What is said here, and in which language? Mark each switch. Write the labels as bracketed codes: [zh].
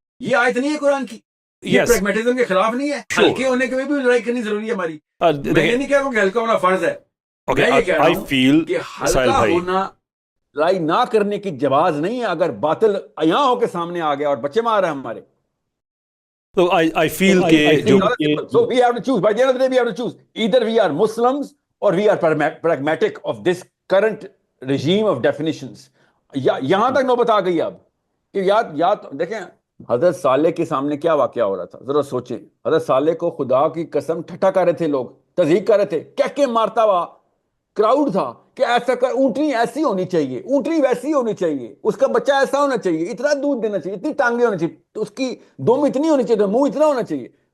[ur] یہ آیت نہیں ہے قرآن کی, یہ پریگمیٹزم کے خلاف نہیں ہے. ہلکے ہونے کے بھی لڑائی کرنی ضروری ہے ہماری. میں یہ نہیں کہہ رہا ہوں کہ ہلکا ہونا فرض ہے, میں یہ کہہ رہا ہوں کہ ہلکا ہونا لڑائی نہ کرنے کی جواز نہیں ہے. اگر باطل یہاں ہو کے سامنے آ گیا اور بچے مار رہے ہیں ہمارے, [en] So I feel so we have to choose. By the end of the day, we have to choose. Either we are Muslims or we are pragmatic of this current regime of definitions. [ur] یہاں تک نوبت آ گئی اب کہ یاد دیکھیں حضرت صالح کے سامنے کیا واقعہ ہو رہا تھا, ذرا سوچیں. حضرت صالح کو خدا کی قسم ٹھٹا کر رہے تھے لوگ, تذیق کر رہے تھے, کہہ مارتا ہوا کراؤڈ تھا کہ ایسا کر, اونٹنی ایسی ہونی چاہیے, اونٹنی ویسی ہونی چاہیے, اس کا بچہ ایسا ہونا چاہیے, اتنا دودھ دینا چاہیے, اتنی ٹانگیں ہونی چاہیے, تو اس کی دم اتنی ہونی چاہیے, منہ اتنا ہونا چاہیے.